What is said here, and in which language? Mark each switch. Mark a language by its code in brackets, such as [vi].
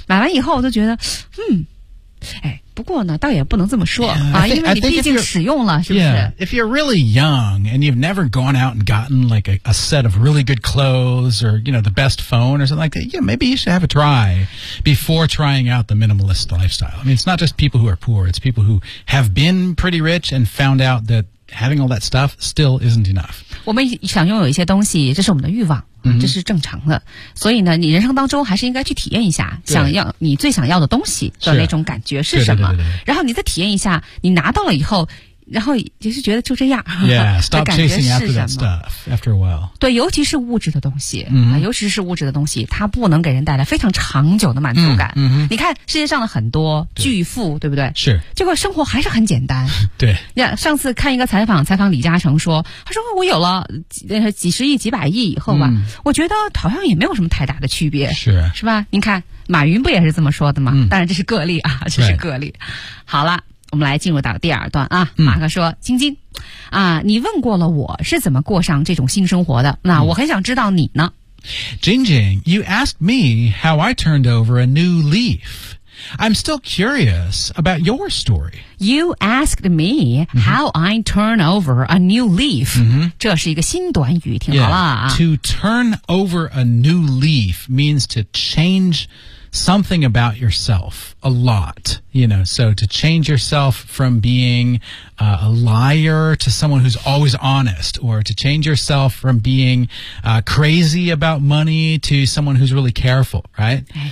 [zh] 买完以后我都觉得，不过呢，倒也不能这么说 [en] yeah, [zh] 啊，因为你毕竟使用了，是不是 [en] ？Yeah. If you're really young and you've never gone out and gotten like a set of really good clothes or you know the best phone or something like that, yeah, maybe you should have a try before trying out the minimalist lifestyle. I mean, it's not just people who are poor; it's people who have been pretty rich and found out that having all that stuff still isn't enough. [zh] 我们想拥有一些东西，这是我们的欲望。这是正常的、所以呢你人生当中还是应该去体验一下想要你最想要的东西的那种感觉是什么是、然后你再体验一下你拿到了以后然后就是觉得就这样。 [en] Yeah, stop chasing after that stuff after a while. [zh] 对，尤其是物质的东西、mm-hmm. 尤其是物质的东西，它不能给人带来非常长久的满足感。 Mm-hmm. 你看世界上的很多巨富 对不对？是。结果生活还是很简单。对。 Yeah, 上次看一个采访，采访李嘉诚说，他说我有了 几十亿几百亿以后吧、mm-hmm. 我觉得好像也没有什么太大的区别。是。是吧，你看马云不也是这么说的吗、mm-hmm. 当然这是个例啊，这是个例。 [en] Right. [zh] 好了。我们来进入到第二段啊，马克说、嗯、晶晶啊，你问过了我是怎么过上这种新生活的，那我很想知道你呢。 [en] 晶晶, you asked me how I turned over a new leaf. I'm still curious about your story. You asked me how I turn over a new leaf.、 [zh] 嗯、这是一个新短语，听好了啊。 [en] Yeah, to turn over a new leaf means to changesomething about yourself a lot, you know, so to change yourself from being、a liar to someone who's always honest, or to change yourself from being、crazy about money to someone who's really careful, right?